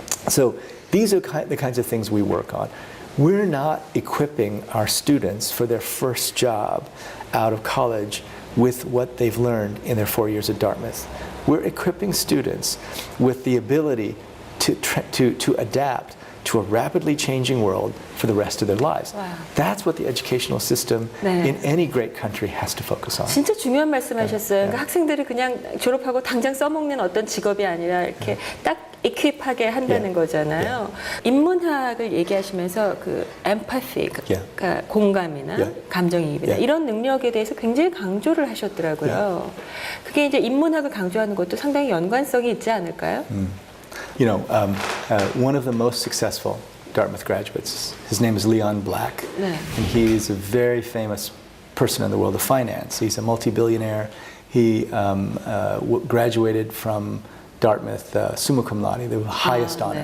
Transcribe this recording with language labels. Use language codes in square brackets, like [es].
[en] So these are the kinds of things we work on. We're not equipping our students for their first job out of college with what they've learned in their 4 years at Dartmouth. We're equipping students with the ability to adapt to a rapidly changing world for the rest of their lives. Wow. That's what the educational system [ko] 네. [en] in any great country has to focus on. [ko] 진짜 중요한 말씀하셨어요. 그러니까 학생들이 그냥 졸업하고 당장 써먹는 어떤 직업이 아니라 이렇게 딱 equip하게 한다는 거잖아요. 인문학을 얘기하시면서 그 empathy, 그러니까 공감이나 감정이입이나 이런 능력에 대해서 굉장히 강조를 하셨더라고요. 그게 이제 인문학을 강조하는 것도 상당히 연관성이 있지 않을까요? [en] One of the most successful Dartmouth graduates, his name is Leon Black, [ko] 네. [en] and he's a very famous person in the world of finance. He's a multi-billionaire. He graduated from Dartmouth summa cum laude, the highest honor.